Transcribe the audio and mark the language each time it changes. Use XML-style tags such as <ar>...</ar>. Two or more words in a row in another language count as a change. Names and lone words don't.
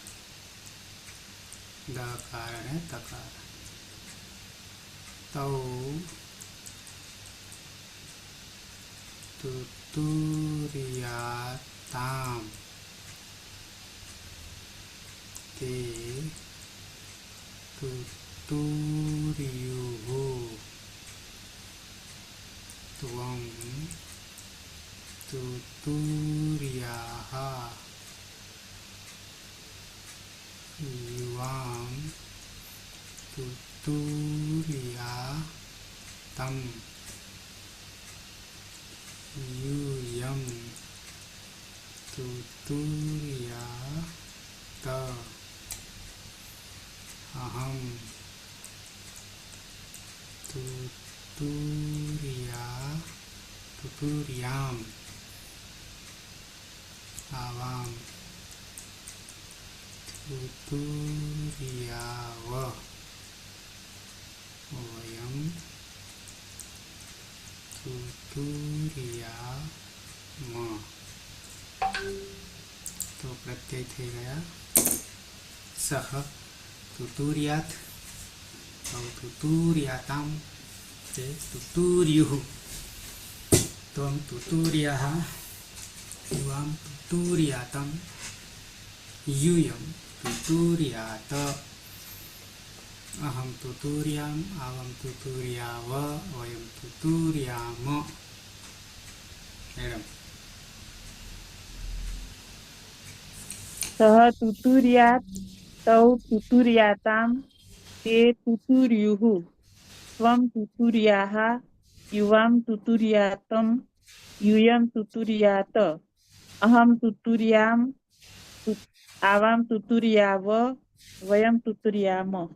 <gu>દકાર અને તકાર</gu> <sa>તૌ તુતુર્યાતામ તે તુતુર્યુઃ ત્વં તુતુર્યાઃ યુવાં તુતુર્યાતં यूयं तुतुर्यात अहं तुतुर्याम् आवां तुतुर्याव वयं तुतुर्याम</sa> <gu>તો પ્રત્યય થઈ ગયા</gu> <sa>સહ તુતુર્યાત તૌ તુતુર્યાતામ તે તુતુર્યુઃ ત્વં તુતુર્યાઃ યુવાં તુતુર્યાતં यूयं तुतुर्यात अहं तुतुर्याम् आवं तुतुर्याव वयं तुतुर्याम मैडम सः तुतुर्यात् तौ तुतुर्यातां ते तुतुर्युः त्वं तुतुर्याः युवां तुतुर्यातं यूयं तुतुर्यात अहं तुतुर्याम् आवां तुतुर्याव वयं तुतुर्याम</sa>